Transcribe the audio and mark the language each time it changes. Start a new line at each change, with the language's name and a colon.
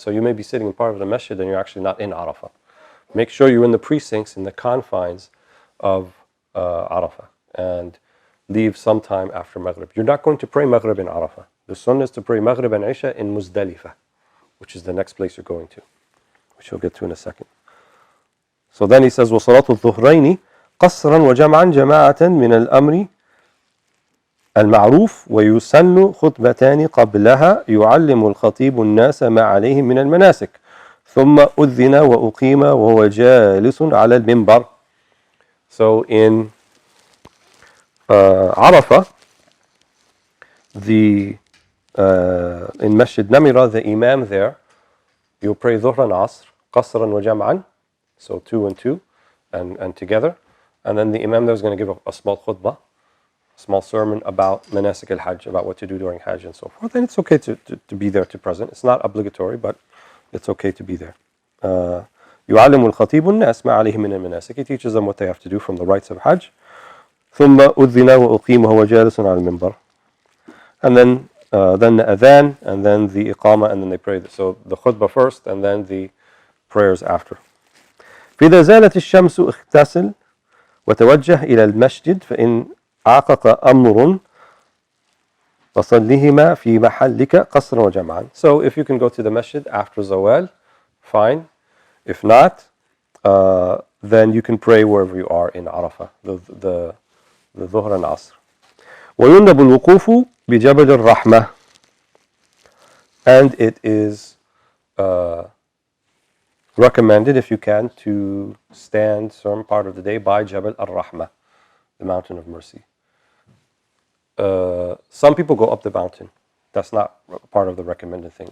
English: So you may be sitting in part of the masjid and you're actually not in Arafah. Make sure you're in the precincts, in the confines of Arafah. And leave sometime after Maghrib. You're not going to pray Maghrib in Arafah. The sunnah is to pray Maghrib and Isha in Muzdalifah, which is the next place you're going to. which we'll get to in a second. So then he says,
Arabic: وَصَلَاةُ الظُّهْرَيْنِ قَصْرًا وَجَمْعًا جَمَاعَةً مِنَ الْأَمْرِ المعروف ويسن خطبتان قبلها يعلم الخطيب الناس ما عليهم من المناسك ثم أذن وأقيم وهو جالس على المنبر.
English: So in Arafah, in Masjid Namira, the Imam there, you pray Dhuhr and Asr, Qasran wa Jam'an, so 2 and 2, and together. And then the Imam there is going to give a small khutbah, small sermon about Manasik al-Hajj, about what to do during Hajj and so forth. And it's okay to be there, to present. It's not obligatory, but it's okay to be there.
Arabic: يعلم الخطيب الناس ما عليهم من المناسك.
English: He teaches them what they have to do from the rites of Hajj.
Arabic: ثم أذن وأقيم وهو جالس على المنبر.
English: And then the adhan, and then the iqama, and then they pray. So the khutbah first, and then the prayers after.
Arabic: فإذا زالت الشمس اغتسل وتوجه إلى المسجد فإن عاقق أمر فصليهما في محلك قصرا وجمعا.
English: So if you can go to the masjid after zawal, fine. If not, then you can pray wherever you are in Arafah, the Dhuhr and Asr.
Arabic: ويندب الوقوف بجبل الرحمة.
English: And it is recommended, if you can, to stand some part of the day by Jabal al-Rahmah, the mountain of mercy. Some people go up the mountain. That's not part of the recommended thing.